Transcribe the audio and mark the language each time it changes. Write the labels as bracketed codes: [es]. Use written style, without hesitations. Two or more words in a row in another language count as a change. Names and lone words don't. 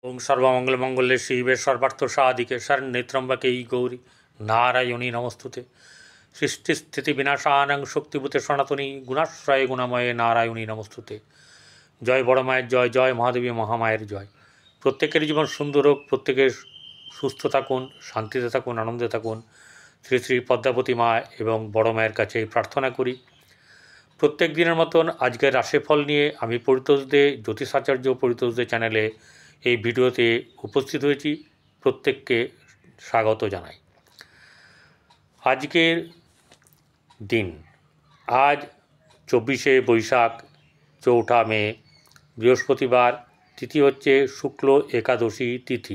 [sa] ओं सर्वमंगलमंगल्ये शिवे सर्वार्थसाधिके शरण्ये त्र्यंबके गौरी नारायणी नमस्तुते। सृष्टिस्थितिविनाशानां शक्तिभूते सनातनी गुणाश्रये गुणामये नारायणी नमस्तुते। [bn] জয় বড় মায়ের জয়, জয় মহাদেবী মহামায়ের জয়। প্রত্যেকের জীবন সুন্দর হোক, প্রত্যেকে সুস্থ থাকুন, শান্তিতে থাকুন, আনন্দে থাকুন। শ্রী শ্রী পদ্মাবতী মা এবং বড় মায়ের কাছে প্রার্থনা করি। প্রত্যেক দিনের মতন আজকের রাশিফল নিয়ে আমি পরিতোষ দে জ্যোতিষাচার্য পরিতোষ দে চ্যানেলে এই ভিডিওতে উপস্থিত হয়েছি। প্রত্যেককে স্বাগত জানাই। আজকের দিন আজ 24শে বৈশাখ, 4ঠা মে, বৃহস্পতিবার। তিথি হচ্ছে শুক্ল একাদশী তিথি।